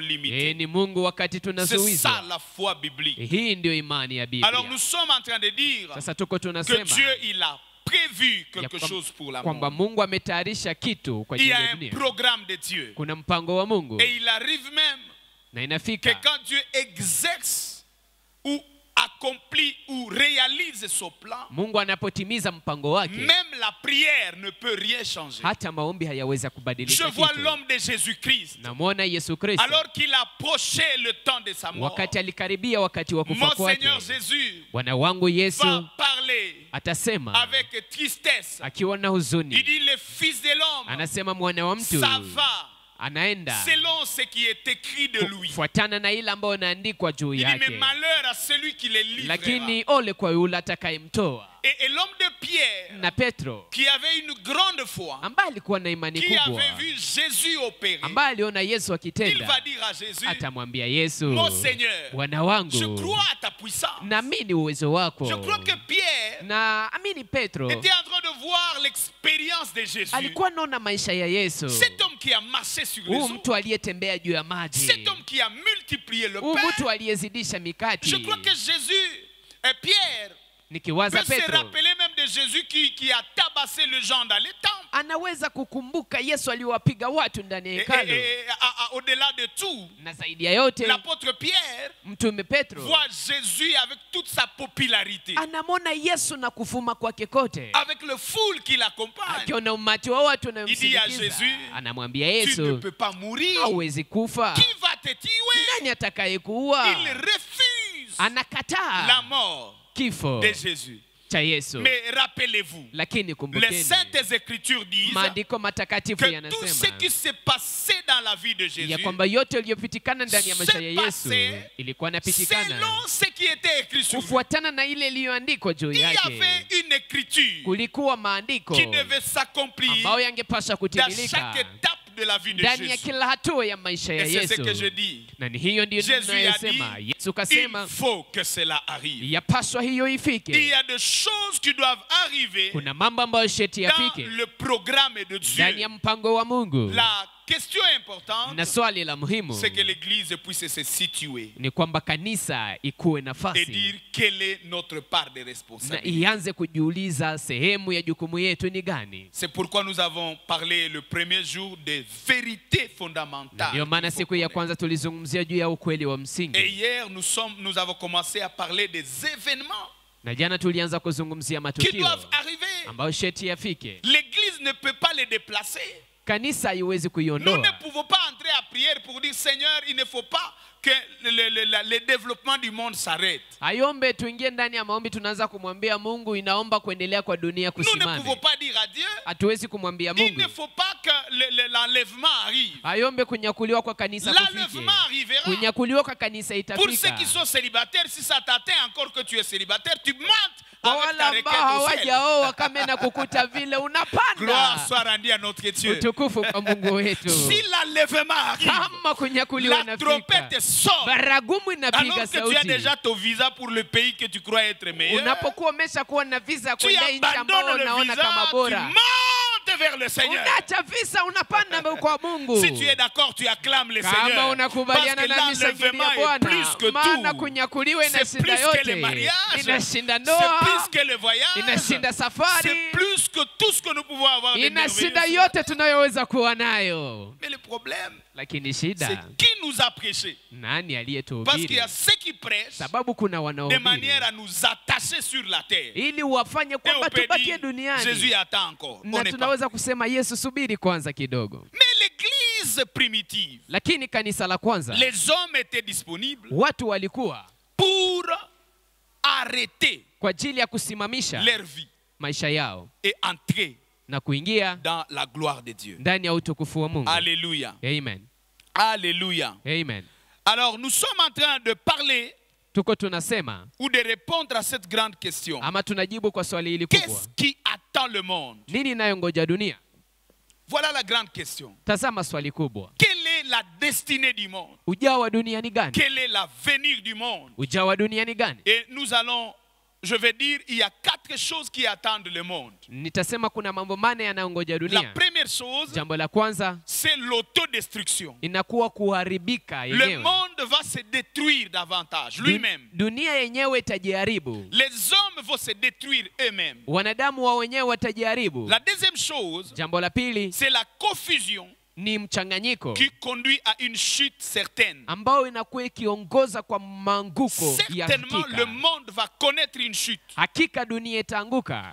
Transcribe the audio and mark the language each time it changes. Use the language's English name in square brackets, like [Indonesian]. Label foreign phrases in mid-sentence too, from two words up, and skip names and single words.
[Swahili] Yeye [French] limités. [Swahili] ni Mungu wakati [French] C'est ça [Swahili] tunazuizwa. [French] la foi biblique. [Swahili] Hii ndio imani ya [French] Alors [Swahili] Biblia. [French] nous sommes en train de dire [Swahili] Sasa tuko [French] que [Swahili] tunasema [French] Dieu, il a prévu [Swahili] ya [French] quelque chose pour la [Swahili] kwamba [French] monde. [Swahili] Mungu ametayarisha kitu kwa [French] Il y [Swahili] ajili [French] a [Swahili] ya [French] un [Swahili] dunia. [French] programme de Dieu. [Swahili] Kuna mpango wa Mungu [French] Et il arrive même [Swahili] na [French] que [Swahili] inafika [French] quand Dieu exerce ou accomplit ou réalise son plan, [Swahili] Mungu anapotimiza mpango wake, [French] même la prière ne peut rien changer. [Swahili] hata maombi hayaweza [French] Je [Swahili] kubadilisha [French] vois [Swahili] kitu. [French] l'homme de Jésus-Christ, [Swahili] Namwona Yesu Kristo [French] alors qu'il approchait le temps de sa mort. [Swahili] wakati alikaribia wakati wa kufa [French] Mon [Swahili] kwake. [French] Seigneur Jésus [Swahili] Bwana wangu Yesu [French] va par parler [Swahili] atasema [French] avec tristesse. [Swahili] akiwa na huzuni. [French] Il dit le fils de l'homme [Swahili] Anasema mwana wa mtu [French] ça va [Swahili] anaenda [French] selon ce qui est écrit de lui. [Swahili] fuatana na ile ambayo inaandikwa juu [French] Il dit mais [Swahili] yake. [French] malheur à celui qui les livrera. [Swahili] Lakini ole kwa yule atakayemtoa. [French] Et l'homme de Pierre [Swahili] Na Petro [French] qui avait une grande foi, [Swahili] ambaye alikuwa na imani [French] qui [Swahili] kubwa, [French] avait vu Jésus opérer, [Swahili] ambaye aliona Yesu [French] il [Swahili] akitenda, [French] va dire à Jésus, [Swahili] atamwambia Yesu, [French] mon Seigneur, [Swahili] Bwana [French] je [Swahili] wangu, [French] crois à ta puissance. [Swahili] naamini uwezo wako. [French] Je crois que Pierre [Swahili] Na amini Petro [French] était en train de voir l'expérience de Jésus. [Swahili] alikuwa naona maisha ya Yesu. [French] Cet homme qui a marché sur les [Swahili] Huyu [French] eaux, [Swahili] mtu aliyetembea juu ya maji, [French] cet homme qui a multiplié le [Swahili] huyu [French] pain. [Swahili] mtu aliyezidisha mikati. [French] Je crois que Jésus et Pierre [Swahili] Nikiwaza [French] peut se [Swahili] Petro [French] rappeler même de Jésus qui a tabassé les gens dans les temples. [Swahili] anaweza kukumbuka Yesu aliwapiga watu ndani ya hekalu. [French] Au-delà de tout, [Swahili] Na zaidi ya yote [French] l'apôtre Pierre [Swahili] mtume Petro [French] voit Jésus avec toute sa popularité, [Swahili] anamwona Yesu na kuvuma kwake kote, [French] avec le foule qui l'accompagne. [Swahili] akiona umati wa watu [French] Il dit à [Swahili] wanamsindikiza. [French] Jésus, [Swahili] Anamwambia [French] tu ne [Swahili] Yesu, [French] peux pas mourir. [Swahili] hauwezi kufa. [French] Qui va te tuer? [Swahili] Nani atakayekuua? [French] Il refuse la [Swahili] Anakataa [French] mort [Swahili] kifo [French] de Jésus. [Swahili] cha Yesu. [French] Mais rappelez-vous, [Swahili] Lakini [French] les [Swahili] kumbukeni, [French] saintes écritures disent [Swahili] maandiko matakatifu [French] que tout ce [Swahili] yanasema [French] qui s'est passé dans la vie de Jésus, [Swahili] ya kwamba yote yaliyopitikana ndani ya maisha ya [French] s'est [Swahili] Yesu [French] passé [Swahili] ilikuwa inapitikana [French] selon ce qui était écrit sur lui. [Swahili] kufuatana na ile iliyoandikwa juu [French] Il y [Swahili] yake. [French] avait une écriture [Swahili] Kulikuwa maandiko [French] qui devait s'accomplir [Swahili] ambayo yangepaswa [French] dans [Swahili] kutimilika [French] chaque étape de la vie de [Swahili] ndani ya [French] Jésus. [Swahili] kila hatua ya maisha ya [French] Et c'est ce [Swahili] Yesu. [French] que je dis. [Swahili] Na ni hiyo ndiyo [French] Jésus a [Swahili] ninayosema. [French] dit, [Swahili] Yesu kasema [French] il faut que cela arrive. [Swahili] yapaswa hiyo [French] Il y [Swahili] ifike. [French] a des choses qui doivent arriver [Swahili] Kuna mambo ambayo sheti [French] dans [Swahili] yafike [French] le programme de [Swahili] ndani ya [French] Dieu. [Swahili] mpango wa Mungu. [French] La question importante, [Swahili] Na swali la muhimu [French] c'est que l'Église puisse se situer [Swahili] ni kwamba kanisa ikuwe [French] et [Swahili] nafasi [French] dire quelle est notre part de [Swahili] na [French] responsabilité. [Swahili] ianze kujiuliza sehemu ya jukumu yetu ni gani. [French] C'est pourquoi nous avons parlé le premier jour des vérités fondamentales. [Swahili] Ndio maana [French] qu'il faut [Swahili] siku ya [French] connaître. [Swahili] kwanza tulizungumzia juu ya ukweli wa [French] Et [Swahili] msingi, [French] hier, nous avons commencé à parler des événements [Swahili] na jana tulianza kuzungumzia [French] qui [Swahili] matukio [French] doivent arriver. [Swahili] ambayo sheti yafike. [French] L'Église ne peut pas les déplacer. [Swahili] Kanisa haiwezi [French] Nous [Swahili] kuiondoa. [French] ne pouvons pas entrer à prière pour dire Seigneur, il ne faut pas que le développement du monde s'arrête. [Swahili] Ayombe tuingie ndani ya maombi, tunaanza kumwambia Mungu inaomba kuendelea kwa dunia [French] Nous ne [Swahili] kusimame. [French] pouvons pas dire à Dieu, [Swahili] Hatuwezi kumwambia [French] il [Swahili] Mungu [French] ne faut pas que l'enlèvement arrive. [Swahili] ayombe kunyakuliwa kwa kanisa kufike. [French] L'enlèvement arrivera. [Swahili] Kunyakuliwa kwa kanisa [French] Pour ceux [Swahili] itafika. [French] qui sont célibataires, si ça t'atteint encore que tu es célibataire, tu montes [Swahili] Kwa [French] avec [Swahili] wale [French] ta [Swahili] ambao [French] requête au ciel. [Swahili] hawajaoa kama na kukuta vile [French] Gloire [Swahili] unapanda. [French] soit rendue à notre Dieu. [Swahili] Utukufu kwa Mungu wetu. [French] Si l'enlèvement arrive, [Swahili] Kama kunyakuliwa [French] la [Swahili] inafika, [French] trompette sort. [Swahili] baragumu inapiga [French] Alors que tu as [Swahili] sauti. [French] déjà ton visa pour le pays que tu crois être meilleur, [Swahili] Unapokuwa umesha kuwa na visa [French] tu [Swahili] kwenda nchi ambayo [French] abandonnes le [Swahili] unaona kama [French] visa, tu [Swahili] bora, [French] montes vers le Seigneur. [Swahili] unaacha visa unapanda kwa Mungu. [French] Si tu es d'accord, tu acclames le [Swahili] Kama [French] Seigneur. Parce [Swahili] unakubaliana [French] que [Swahili] na mishangilia [French] l'enlèvement est [Swahili] Bwana, [French] plus que [Swahili] maana [French] tout. [Swahili] kunyakuliwa [French] C'est [Swahili] inashinda [French] plus que le [Swahili] yote, [French] mariage. [Swahili] inashinda [French] C'est [Swahili] ndoa, [French] plus que le voyage. [Swahili] inashinda safari, [French] C'est plus que tout ce que nous pouvons avoir de [Swahili] inashinda [French] merveilleux. [Swahili] yote tunayoweza kuwa nayo. [French] Mais le problème, [Swahili] Lakini [French] c'est [Swahili] shida, [French] qui nous a prêché. [Swahili] nani [French] Parce qu'il y [Swahili] aliyetuhubiri? [French] a ceux qui prêchent [Swahili] Sababu kuna [French] de [Swahili] wanaohubiri [French] manière à nous attacher sur la terre. [Swahili] ili wafanye [French] Et on [Swahili] kwamba [French] peut [Swahili] tubakie [French] dire, [Swahili] duniani, [French] Jésus attend encore. On [Swahili] na [French] n'est pas. [Swahili] tunaweza kusema Yesu, subiri kwanza kidogo. [French] Mais l'église primitive, [Swahili] Lakini kanisa la kwanza, [French] les hommes étaient disponibles [Swahili] watu walikuwa [French] pour arrêter [Swahili] kwa ajili ya kusimamisha [French] leur vie [Swahili] maisha yao [French] et entrer [Swahili] na kuingia [French] dans la gloire de Dieu. [Swahili] ndani ya utukufu wa Mungu. [French] Alléluia. [Swahili] Amen. [French] Alléluia. [Swahili] Amen. [French] Alors nous sommes en train de parler [Swahili] Tuko tunasema [French] ou de répondre à cette grande question. [Swahili] ama tunajibu kwa swali hili kubwa. [French] Qu'est-ce qui attend le monde? [Swahili] Nini inayongoja dunia? [French] Voilà la grande question. [Swahili] Tazama swali kubwa. [French] Quelle est la destinée du monde? [Swahili] Ujao wa dunia ni gani? [French] Quel est l'avenir du monde? [Swahili] Ujao wa dunia ni gani? [French] Et nous allons, je vais dire, il y a 4 choses qui attendent le monde. [Swahili] Nitasema kuna mambo mane yanayongoja [French] La [Swahili] dunia. [French] première chose, [Swahili] Jambo la kwanza [French] c'est l'autodestruction. [Swahili] inakuwa kuharibika [French] Le [Swahili] yenyewe. [French] monde va se détruire davantage lui-même. [Swahili] Dunia yenyewe itajiharibu. [French] Les hommes vont se détruire eux-mêmes. [Swahili] Wanadamu wa wenyewe watajiharibu. [French] La deuxième chose, [Swahili] Jambo la pili [French] c'est la confusion [Swahili] ni mchanganyiko [French] qui conduit à une chute certaine. [Swahili] ambao inakuwa ikiongoza kwa maanguko ya [French] Certainement, le [Swahili] hakika. [French] monde va connaître une chute. [Swahili] Hakika dunia itaanguka.